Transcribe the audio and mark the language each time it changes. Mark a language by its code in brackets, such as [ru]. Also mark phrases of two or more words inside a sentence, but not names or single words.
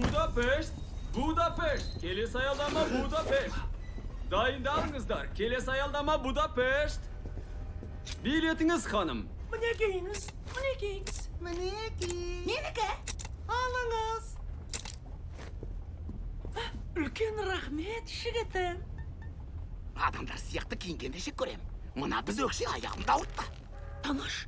[kk] Budapest. Budapest. Kelesi ayaldama Budapest. Dayındalыңыздар. Kelesi ayaldama Budapest. Biletiniz hanım. Мінекейіңіз, мінекейіңіз. Мінекей. Менікі? Алыңыз. Үлкен рахмет, жігітім. Адамдар сияқты киінгенде жек көрем. Мына біз өкше аяғымды ауыртты. Таныш.